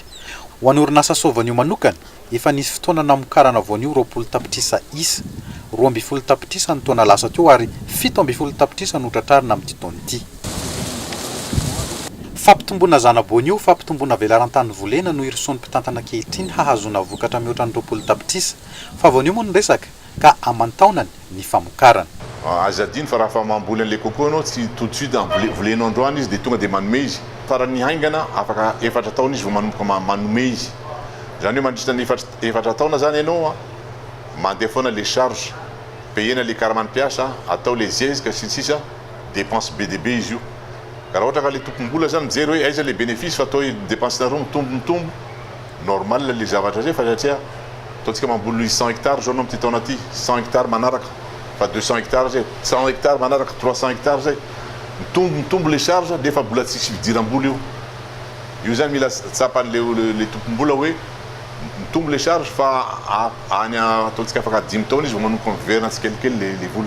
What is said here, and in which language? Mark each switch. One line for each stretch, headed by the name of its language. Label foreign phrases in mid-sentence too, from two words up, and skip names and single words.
Malagasy: Ho an'ny orinasa Sovanio manokana efa nisy fotoana namokarana voanio 20 tapitrisa isa 12 tapitrisa ny taona lasa teo ary 17 tapitrisa no tratrarina amin'ity taona ity. Fampitomboana zana-boanio, fampitomboana velarantany volena no irison'ny mpitantana ankehitriny hahazona vokatra mihoatra ny 20 tapitrisa fa voanio moa no resaka ka aman-taonany ny famokarana. Azadiny fa raha fa mamboly an'ilay coco anao tsy
French: tout de suite
Malagasy: volenao androany izy dia tonga dia manome izy. Farany haingana afaka 4 taona izy vao manomboka manome izy. Zany hoe mandritra ny 4 taona zany ianao mandeha foana
French: les charges
Malagasy: payena les karamanimpiasa atao les zezika sisa dépense BDB izy io. Ka raha ohatra ka le tompom-bola zany mijery hoe aiza le bénéfice fa atao dépense nareo mitombo normal le zavatra zay fa satria ataontsika mamboly 100 hectares zao anao amin'ity taona ty 100 hectares manaraka fa 200 hectares zay 100 hectares manaraka 300 hectares zay mitombo
French: les charges
Malagasy: nefa mbola tsisy fidiram-bola io zany mila tsapan'le tompom-bola hoe mitombo
French: les charges
Malagasy: fa any ataontsika afaka 10 taona izy vao manomboka miverina tsikelikely le vola.